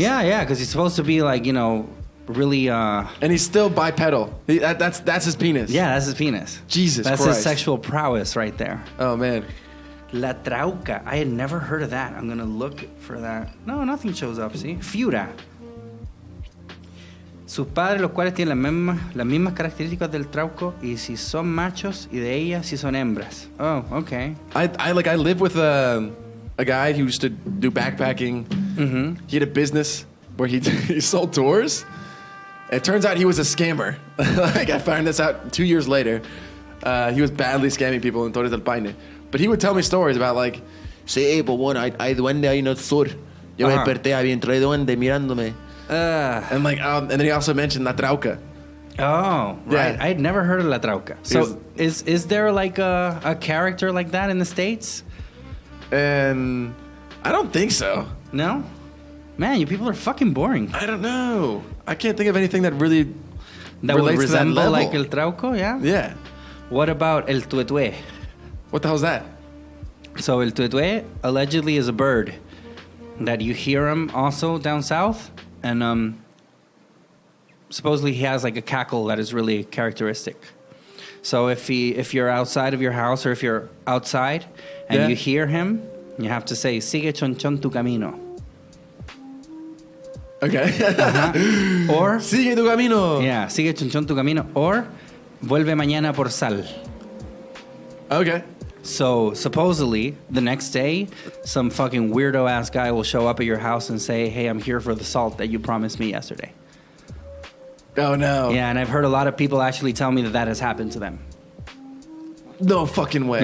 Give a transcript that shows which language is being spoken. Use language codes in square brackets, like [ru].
[en] Yeah, because he's supposed to be like, really, And he's still bipedal. That's his penis. yeah, that's his penis. Jesus That's Christ. his sexual prowess right there. Oh, man. La Trauca. I had never heard of that. I'm going to look for that. No, nothing shows up, see? Fiura. [es] Sus padres, los cuales tienen las mismas características del Trauco, y si son machos, y de ellas si son hembras. [en] Oh, okay. I live with a guy who used to do backpacking. Mm-hmm. He had a business where he sold tours. It turns out he was a scammer. Like, I found this out 2 years later. He was badly scamming people in Torres del Paine. But he would tell me stories about like, [es] sí, pues bueno, hay duende ahí en el sur. Yo me desperté, había entrado el duende mirándome. [en] And like, and then he also mentioned La Trauca. Oh, right. Yeah. I had never heard of La Trauca. So is there like a character like that in the States? And I don't think so. No? Man, you people are fucking boring. I don't know. I can't think of anything that really That would relates to that resemble level. like El Trauco, yeah? Yeah. What about El Tuetue? What the hell's that? So El Tuetue allegedly is a bird that you hear him also down south, and supposedly he has like a cackle that is really characteristic. So if you're outside of your house, or if you're outside and you hear him, you have to say [es] "Sigue chon chon tu camino." [en] Okay. Or, [es] Sigue tu camino. [en] yeah, [es] sigue chonchón tu camino. Or, vuelve mañana por sal. [en] Okay. So, supposedly, the next day, some fucking weirdo-ass guy will show up at your house and say, hey, I'm here for the salt that you promised me yesterday. Oh, no. Yeah, and I've heard a lot of people actually tell me that that has happened to them. No fucking way.